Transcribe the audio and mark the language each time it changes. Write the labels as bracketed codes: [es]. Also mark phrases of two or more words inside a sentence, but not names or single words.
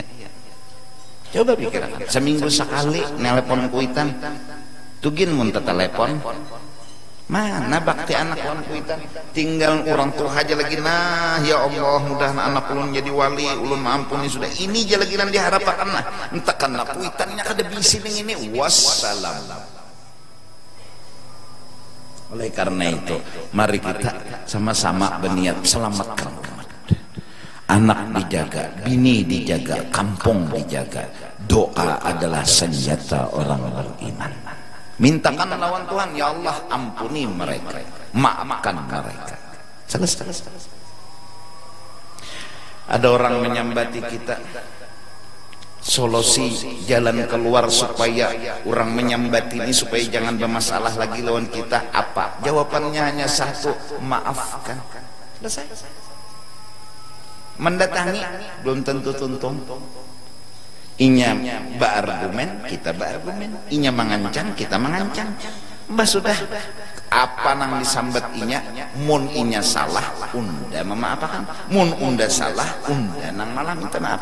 [bjn] Coba pikirkan, seminggu sekali nelpon kuitan, tugin mun telepon. Mana bakti anak lawan kuitan? Tinggal orang tua aja lagi, nah [ar] يا الله [bjn] mudah anak ulun jadi wali, ulun maampuni sudah. Ini aja lagi yang diharapkan nah. Entah karena kuitannya kada bisi dengan ini. Wassalam. [id] Oleh karena itu, mari kita sama-sama berniat selamatkan anak dijaga, bini dijaga, kampung dijaga. Doa adalah senjata orang beriman. [bjn] Mintakan lawan Tuhan, [ar] يا الله [bjn] ampuni mereka, maafkan mereka. Selesai. Ada orang menyambati kita, solusi jalan keluar supaya orang menyambati ini supaya jangan bermasalah lagi lawan kita apa? [id] Jawabannya hanya satu, maafkan. [bjn] Selesai. Mendatangi belum tentu tuntung. Inya berargumen, kita berargumen. Inya mengancam, kita mengancam. Mbah sudah apa nang disambat inya, mun inya salah unda memaafkan, mun unda salah unda nang malah minta maaf.